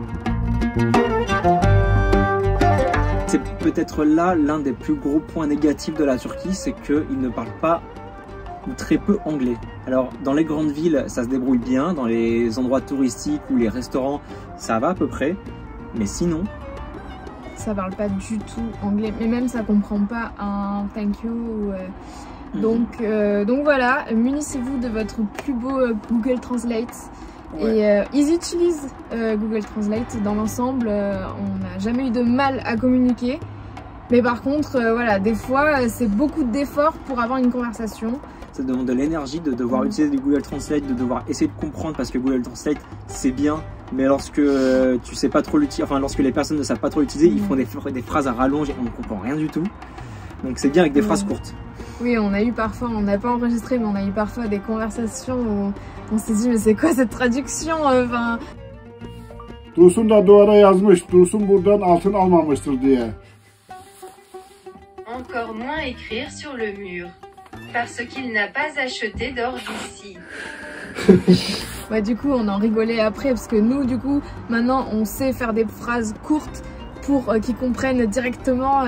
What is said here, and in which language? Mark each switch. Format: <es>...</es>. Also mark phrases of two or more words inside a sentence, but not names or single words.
<fr>C'est peut-être là l'un des plus gros points négatifs de la Turquie, c'est qu'ils ne parlent pas ou très peu anglais. Alors dans les grandes villes, ça se débrouille bien, dans les endroits touristiques ou les restaurants, ça va à peu près, mais sinon... Ça parle pas du tout anglais, mais même ça comprend pas un</fr> <en>thank you.</en> <fr>Donc voilà, munissez-vous de votre plus beau Google Translate. Ouais. Et ils utilisent Google Translate dans l'ensemble, on n'a jamais eu de mal à communiquer. Mais par contre, voilà, des fois, c'est beaucoup d'efforts pour avoir une conversation. Ça demande de l'énergie de devoir utiliser du Google Translate, de devoir essayer de comprendre parce que Google Translate, c'est bien, Mais lorsque tu sais pas trop l'utiliser, enfin lorsque les personnes ne savent pas trop l'utiliser, ils font des phrases à rallonge et on ne comprend rien du tout. Donc c'est bien avec des phrases courtes. Oui, on a eu parfois, on n'a pas enregistré, mais on a eu parfois des conversations où on s'est dit mais c'est quoi cette traduction enfin...</fr> <tr>Dursun da duvara yazmış, Dursun buradan altın almamıştır diye.</tr> <fr>Encore moins écrire sur le mur, parce qu'il n'a pas acheté d'or d'ici. Ouais, du coup, on en rigolait après, parce que nous, du coup, maintenant, on sait faire des phrases courtes pour qu'ils comprennent directement.</fr>